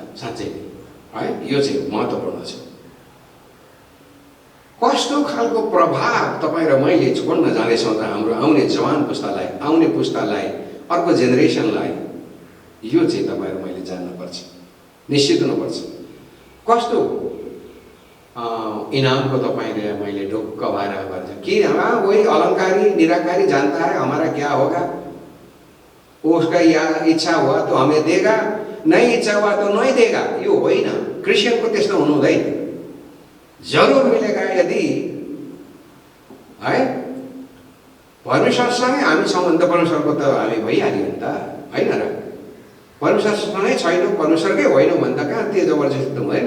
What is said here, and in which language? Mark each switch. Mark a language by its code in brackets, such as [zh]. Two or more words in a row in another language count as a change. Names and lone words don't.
[ne] साँच्चै है, यो चाहिँ महत्त्वपूर्ण छ। कस्तो खालको प्रभाव तपाईँ र मैले छोड्न जाँदैछौँ त हाम्रो आउने जवान पुस्तालाई, आउने पुस्तालाई, अर्को जेनेरेसनलाई? यो चाहिँ तपाईँहरू मैले जान्नुपर्छ, निश्चित हुनुपर्छ। कस्तो इनामको तपाईँले मैले ढुक्क भएर गर्छ कि [hi] वही अलंकारी निराकारी जानता है हमारा क्या होगा, उसका इच्छा हुआ तो हमें देगा, नहीं इच्छा हुआ तो नहीं देगा। [ne] यो होइन, क्रिस्चियनको त्यस्तो हुनु हुँदैन। [hi] जरुर मिलेगा [ne] यदि है परमेश्वरसँगै हामी छौँ भने त परमेश्वरको त हामी भइहाल्यो नि त, होइन र? परमेश्वरसँगै छैनौँ, परमेश्वरकै होइनौँ भने त कहाँ त्यो जबरजस्ती त हुँदैन।